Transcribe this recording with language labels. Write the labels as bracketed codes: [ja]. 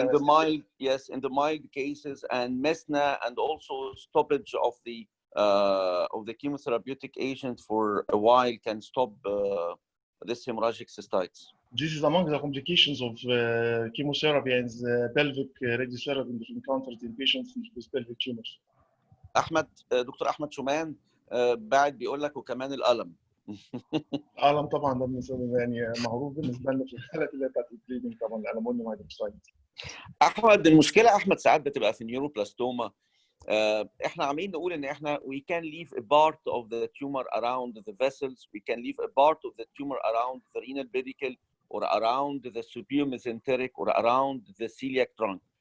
[en] in the mild cases, and Mesna, and also stoppage of the of the chemotherapeutic agent for a while can stop this hemorrhagic cystitis. This is among the complications of chemotherapy and pelvic radiotherapy encountered in patients with pelvic tumors. [ar] دكتور احمد شومان بعد بيقول لك وكمان الالم. الالم طبعا ده يعني معروف بالنسبه لنا في الحالات اللي بتاعت البليدنج طبعا الالمونيوم هيدروكسيد. احمد المشكله احمد ساعات بتبقى في النيوروبلاستوما. احنا عاملين نقول ان احنا [en] we can leave a part of the tumor around the vessels, we can leave a part of the tumor around the renal pedicle or around the superior mesenteric or around the celiac trunk.